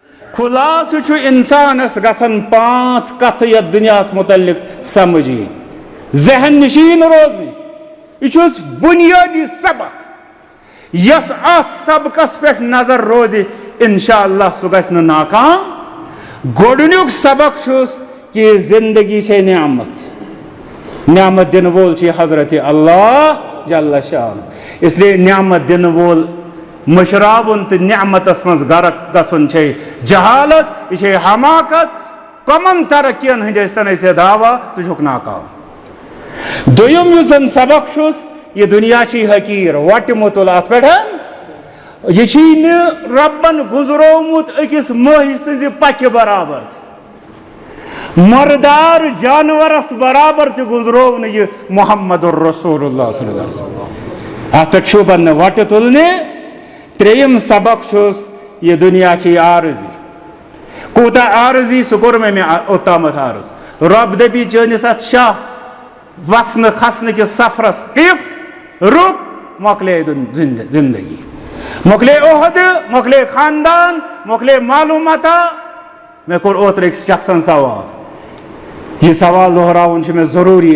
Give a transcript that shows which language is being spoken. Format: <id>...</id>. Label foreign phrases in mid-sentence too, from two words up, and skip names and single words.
<ks>خلاصہ چھُ اِنسانس گژھن 5 کتھٕ یتھ دُنیاہس متعلق سمجھی ذہن نشین روزنہِ یہ چھُس بنیادی سبق یس اتھ سبقس پٮ۪ٹھ نظر روزِ</ks> <ar>انشاءاللہ</ar> <ks>سُہ گژھِ نہٕ ناکام گۄڈنیُک سبق چھُس کہ زندگی چھے نعمت دن وول چھِ حضرت</ks> <ar>اللہ جل شان</ar> <ks>اس لیے نعمت دن وول مشراون تو نعمتس مز غرق گژھُن چھے جہالت یہ چھے حماقت کمن ترقین ہندس تن ژے دعویٰ ژٕ چھُکھ ناکام دوٚیِم یُس زن سبق چھُس یہ دنیا چھی حقیر وٹہِ مُتُل اتھ پٮ۪ٹھ یہ چھی نہٕ ربن گُزرومُت أکِس مٔہۍ سٕنزِ پکہِ برابر مردار جانورس برابر تہِ گُزروو نہٕ یہِ</ks> <ar>محمد الرسول اللہ صلی اللہ علیہ وسلم</ar> <ks>اتھ پٮ۪ٹھ شوٗبن نہٕ وٹہِ تُلنہِ ترٛیٚیِم سبق چھُس یہ دنیا چھی عارضی کوٗتاہ عارضی سُہ کوٚر مےٚ اوٚتامتھ عرض رب دپی چٲنِس اتھ شاہ وسنہٕ کھسنہٕ کِس سفرس قف رُک مۄکلے زندگی مۄکلے عہدٕ مۄکلے خاندان مۄکلے معلوٗماتا مےٚ کوٚر اوترٕ أکِس شخصن سوال یہ سوال دہراوُن چھُ مےٚ ضروٗری</ks>